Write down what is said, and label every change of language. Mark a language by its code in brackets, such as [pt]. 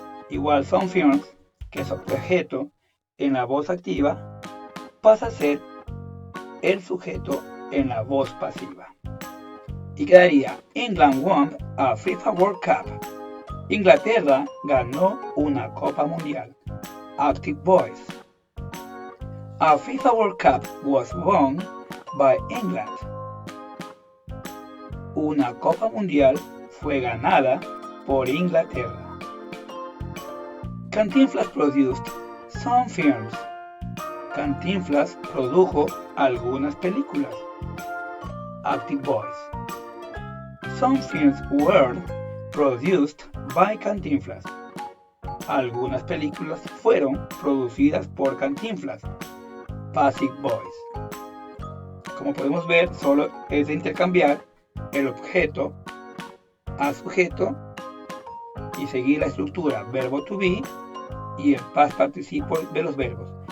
[es] Igual [en] some films, [es] que es objeto en la voz activa, pasa a ser el sujeto en la voz pasiva. Y quedaría: [en] England won a FIFA World Cup. [es] Inglaterra ganó una Copa Mundial. [en] Active voice. A FIFA World Cup was won by England. [es] Una Copa Mundial fue ganada por Inglaterra. [en] Cantinflas produced some films. [es] Cantinflas produjo algunas películas. [en] Active voice. Some films were produced by Cantinflas. [es] Algunas películas fueron producidas por Cantinflas. [en] Passive voice. [es] Como podemos ver, solo es de intercambiar el objeto a sujeto y seguir la estructura verbo to be y el past participle de los verbos.